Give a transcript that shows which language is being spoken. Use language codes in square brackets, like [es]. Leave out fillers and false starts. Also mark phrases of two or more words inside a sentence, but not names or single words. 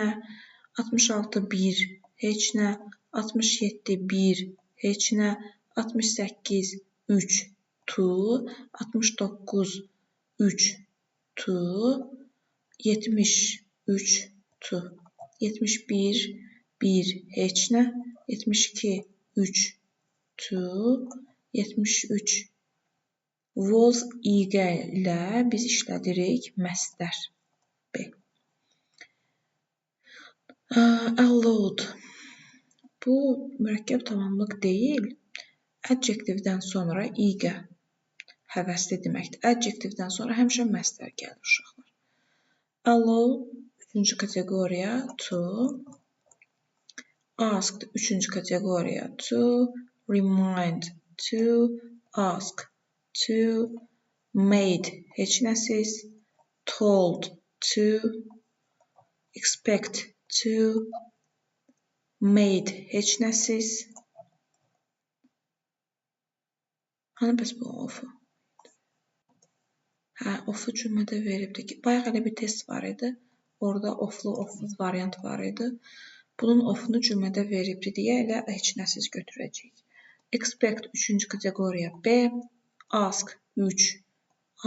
[az] 66. 1, heç nə. 67. 1, heç nə. 68. 3, to. 69. 3, to. 73, to. 71, 1, heç nə. 72, 3, to. 73. [en] Was eager [az] ilə biz işlədirik məsdər. B. Allowed. Bu mürəkkəb tamamlıq deyil. Adjectivdən sonra eager həvəsli deməkdir. Adjectivdən sonra həmişə məsdər gəlir uşaqlar. Allow 3-cü kateqoriya, to. Asked 3-cü kateqoriya, to. [en] Remind, to. Ask, to. [az] Made, heç nəsiz. [en] Told, to. Expect, to. Made, [az] heç nəsiz. Hani bəs bu of-u? Of-u cümlədə veribdir ki, bayaq elə bir test var idi. Orada oflu, ofsuz variant var idi. Bunun of-unu cümlədə veribdir deyə elə heç nəsiz götürəcəyik. Expect 3-cü kateqoriya, B. Ask 3, A.